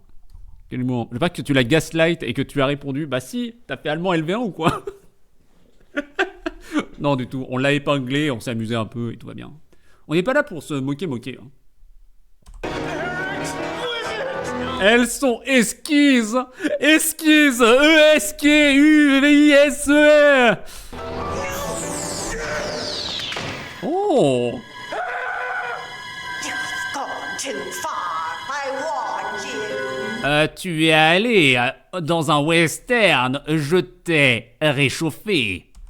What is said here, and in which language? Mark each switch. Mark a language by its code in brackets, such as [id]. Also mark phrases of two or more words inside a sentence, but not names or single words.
[fr] Que de l'humour. Je veux pas que tu la gaslight et que tu as répondu. Bah si, t'as fait allemand LV1 ou quoi? Non, du tout. On l'a épinglé, on s'est amusé un peu et tout va bien. On n'est pas là pour se moquer. Hein. Elles sont esquises. Esquises. E-S-K-U-V-I-S-E-R. Oh. Tu es allé dans un western, je t'ai réchauffé.